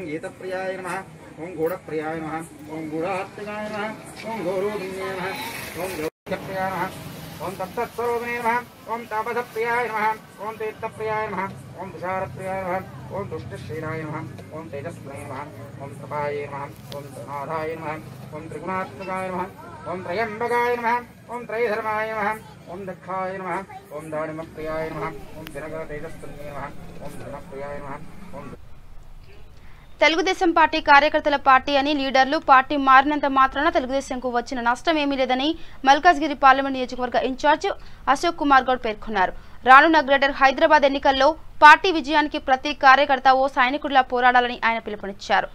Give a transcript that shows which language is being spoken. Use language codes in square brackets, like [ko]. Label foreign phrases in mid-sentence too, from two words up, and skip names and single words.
[sa] गीतप्रियाय नमः, ओम गूढ़प्रियाय नमः, ओम गूढ़ात्मिकाय नमः, ओम गौरोधिन्ये नमः, ओम गौरप्रियाय नमः, ओम तत्तत्स्वरूपिणे नमः, ओम तापसप्रियाय नमः, ओम तीर्थप्रियाय नमः, ओम तुषारप्रियाय नमः, ओम दुष्टशीलाय नमः, ओम तेजस्विने नमः, ओम तपाय नमः, ओम त्रिनाथाय नमः, ओम त्रिगुणात्मकाय नमः, ओम त्रयंबकाय नमः, ओम त्रयधर्माय नमः, ओम दक्षाय नमः, ओम दानिमप्रियाय नमः, ओम दिनकर तेजस्विने नमः, ओम धनप्रियाय नमः, ओम [te] తెలుగుదేశం పార్టీ కార్యకర్తల పార్టీ అని లీడర్లు పార్టీ మారినంత మాత్రాన తెలుగుదేశంకు వచ్చిన నష్టం ఏమీ లేదని మల్కాజ్గిరి పార్లమెంట్ నియోజకవర్గ ఇన్ఛార్జ్ అశోక్ కుమార్ గౌడ్ పేర్కొన్నారు. రానున్న గ్రేటర్ హైదరాబాద్ ఎన్నికల్లో పార్టీ విజయానికి ప్రతి కార్యకర్త ఓ సైనికుడిలా పోరాడాలని ఆయన పిలుపునిచ్చారు.